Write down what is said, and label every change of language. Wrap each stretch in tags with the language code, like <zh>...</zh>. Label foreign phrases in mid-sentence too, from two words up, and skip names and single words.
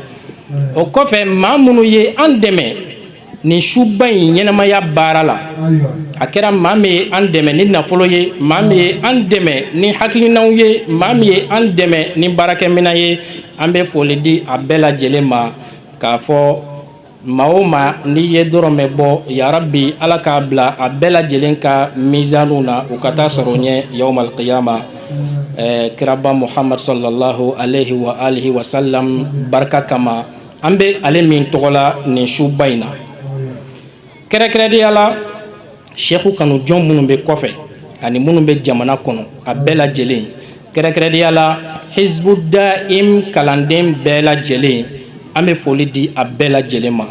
<bm>O kɔfɛ maa minnu ye an dɛmɛ nin suba in ɲɛnamaya baara la, a kɛra maa min ye an dɛmɛ ni nafolo ye, maa min ye an dɛmɛ ni hakilinaw ye, maa min ye an dɛmɛ ni baarakɛminɛn ye, an bɛ foli di a bɛɛ lajɛlen ma k'a fɔ maa o maa n'i ye dɔrɔmɛ bɔ yarabi ala k'a bila a bɛɛ lajɛlen ka mizaniw na u ka taa sɔrɔ ɲɛ</bm> <ar>يوم القيامة.</ar> <bm>Kiraba Muhammad</bm> <ar>صلى الله عليه وعلى آله وسلم</ar> <bm>barika kama an bɛ ale min tɔgɔ la nin suba in na. Kɛrɛnkɛrɛnnenya la sheikhu kanu jɔn minnu bɛ kɔfɛ ani minnu bɛ jamana kɔnɔ a bɛɛ lajɛlen, kɛrɛnkɛrɛnnenya la Hizbud Daim kalanden bɛɛ lajɛlen an bɛ foli di a bɛɛ lajɛlen ma.</bm>